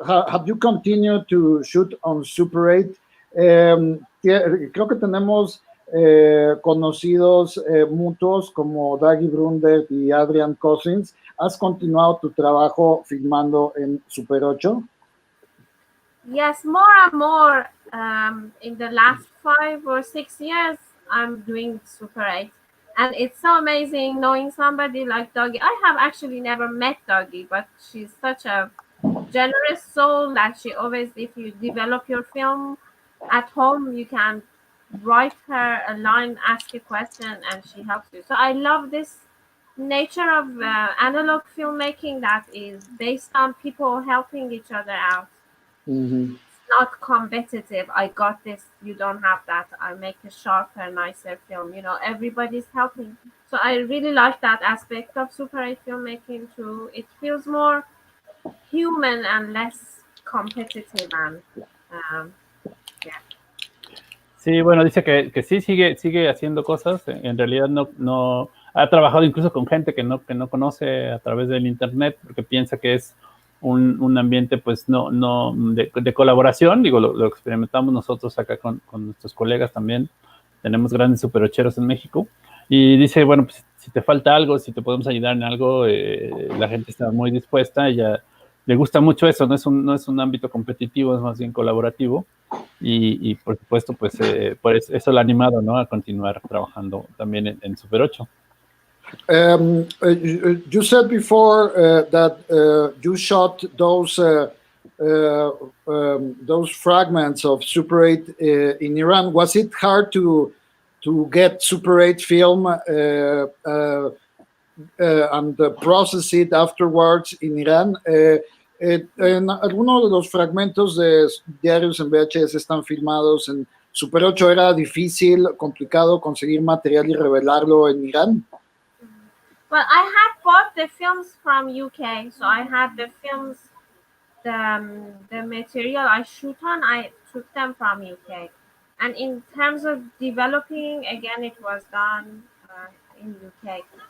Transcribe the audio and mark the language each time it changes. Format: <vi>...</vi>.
<en>Have you continued to shoot on Super 8?</en> <es>Creo que tenemos conocidos mutuos como Dagi Brundert y Adrian Cousins. ¿Has continuado tu trabajo filmando en Super 8?</es> <en>Yes, more and more. In the last 5 or 6 years, I'm doing Super 8. And it's so amazing knowing somebody like Doggy. I have actually never met Doggy, but she's such a generous soul that she always, if you develop your film at home, you can write her a line, ask a question, and she helps you. So I love this nature of analog filmmaking that is based on people helping each other out. Mm-hmm. Not competitive. I got this, you don't have that. I make a sharper, nicer film. You know, everybody's helping. So I really like that aspect of Super 8 filmmaking too. It feels more human and less competitive. And yeah.</en> <es>Sí, bueno, dice que sí sigue haciendo cosas. En realidad no ha trabajado incluso con gente que no conoce a través del internet porque piensa que es un ambiente pues no de colaboración. Digo, lo experimentamos nosotros acá con nuestros colegas también. Tenemos grandes superocheros en México y dice, bueno, pues si te falta algo, si te podemos ayudar en algo, la gente está muy dispuesta. Ella le gusta mucho eso, no es un ámbito competitivo, es más bien colaborativo y por supuesto pues eso lo ha animado, ¿no?, a continuar trabajando también en Super 8.</es> <en>You said before that you shot those fragments of Super 8 in Iran. Was it hard to get Super 8 film and process it afterwards in Iran?</en> <es>En algunos de los fragmentos de diarios en VHS están filmados en Super 8. ¿Era difícil, complicado conseguir material y revelarlo en Irán?</es> <en>Well, I had bought the films from UK, so I had the films, the material I shoot on, I took them from UK. And in terms of developing, again, it was done in UK.</en>